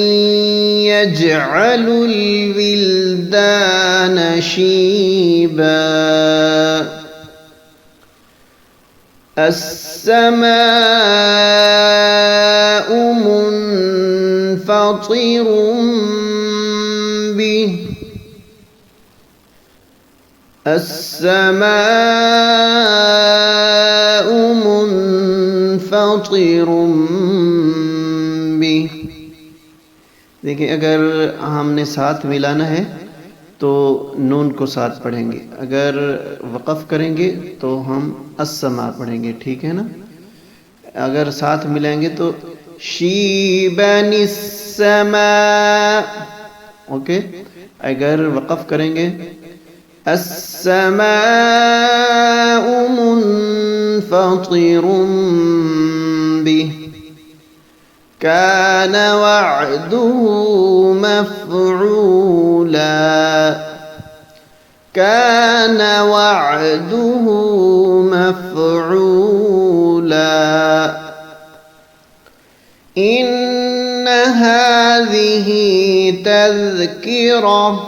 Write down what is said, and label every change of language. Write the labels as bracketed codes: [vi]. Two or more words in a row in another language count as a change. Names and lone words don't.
[ar] يجعل الولدان شيبا السماء منفطر به السماء منفطر به. [ur] دیکھیے، اگر ہم نے ساتھ ملانا ہے تو نون کو ساتھ پڑھیں گے، اگر وقف کریں گے تو ہم السماء پڑھیں گے، ٹھیک ہے نا. اگر ساتھ ملائیں گے تو شیبنسما، اوکے. اگر وقف کریں گے [ar] السماء منفطر به كان وعده مفعولا كان وعده مفعولا إن هذه تذكرة